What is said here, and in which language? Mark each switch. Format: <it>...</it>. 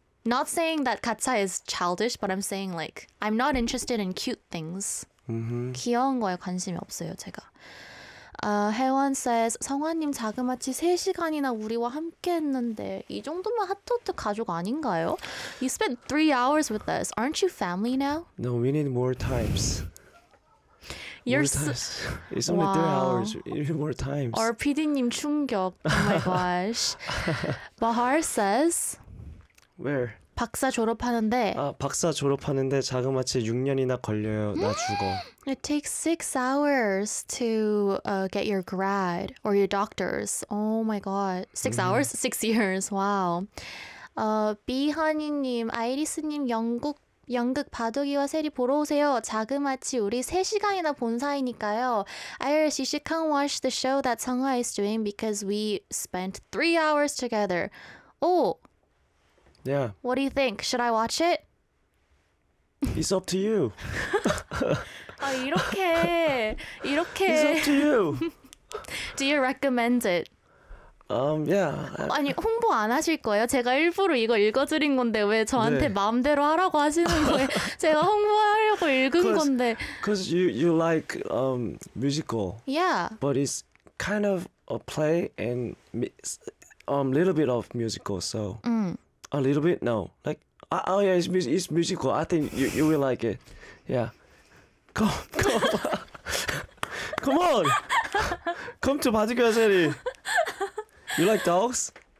<en>Not saying that gacha is childish, but I'm saying like I'm not interested in cute things.</en> <ko>귀여운 거에 관심이 없어요, 제가. 혜원 says 성화님 자그마치 3시간이나 우리와 함께했는데 이 정도면 핫토트 가족 아닌가요?</ko> <en>You spent 3 hours with us. Aren't you family now? No, we need more times. You're s times. It's only 3 hours. Wow. We need more times.</en> <ko>RPD님 충격.</ko> <en>Oh my gosh. Bahar says. Where?</en> <ko>박사 졸업하는데 아, 박사 졸업하는데 자그마치 6년이나 걸려요. 나 죽어.</ko> <en>It takes 6 hours to get your grad or your doctor's. Oh my god. 6 hours? 6 years. Wow.</en> <ko>비하니님, 아이리스님 연극 바둑이와 세리 보러 오세요. 자그마치 우리 3시간이나 본 사이니까요.</ko> <en>Iris, you should come watch the show that Sungha is doing because we spent 3 hours together. Oh. Yeah. What do you think? Should I watch it? It's up to you. It's up to</en> <ko>이렇게.</ko> <en>you. Do you recommend it? Yeah.</en> <ko>아니, 홍보 안 하실 거예요? 제가 일부러 이거 읽어드린 건데, 왜 저한테 네. 마음대로 하라고 하시는 거예요? 제가 홍보하려고 읽은 건데.</ko> <en>Cause you like musical, Yeah. but it's kind of a play and little bit of musical, so. A little bit, no. Like, oh yeah, it's musical. I think you will like it. Yeah, come on, come to Party Girls. You like dogs?</en>